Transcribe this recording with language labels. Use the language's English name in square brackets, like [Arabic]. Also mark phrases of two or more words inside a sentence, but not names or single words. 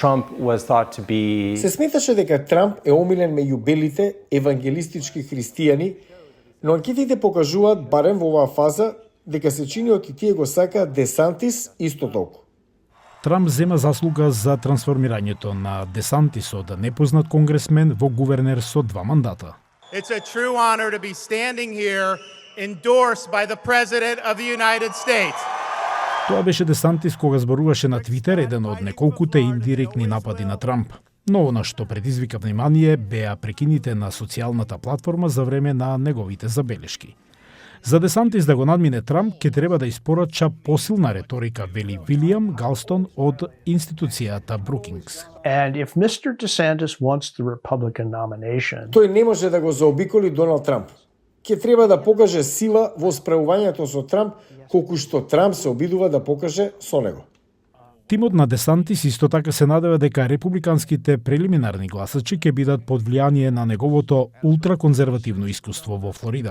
[Macedonian] Се сметаше дека Трамп е омилен меѓу белите евангелистички христијани, но анкетите покажуваат, барем во оваа фаза, дека се чини оти тие го сакаат Де Сантис исто толку. Трамп зема заслуга за трансформирањето на Де Сантис од непознат конгресмен во гувернер со 2 мандата. [English] It's a true honor to be standing here endorsed by the President of the United States. [Macedonian] Тоа беше Де Сантис кога зборуваше на Твитер, еден од неколкуте индиректни напади на Трамп. Но она што предизвика внимание беа прекините на социјалната платформа за време на неговите забелешки. За Де Сантис да го надмине Трамп, ќе треба да испорача посилна реторика, вели Вилијам Галстон од институцијата Брукингс. [English] And if Mr. DeSantis wants the Republican nomination, [Macedonian] Тој не може да го заобиколи Доналд Трамп. Ќе треба да покаже сила во справувањето со Трамп, колку што Трамп се обидува да покаже со него. Тимот на Де Сантис исто така се надева дека републиканските прелиминарни гласачи ќе бидат под влијание на неговото ултраконзервативно искуство во Флорида.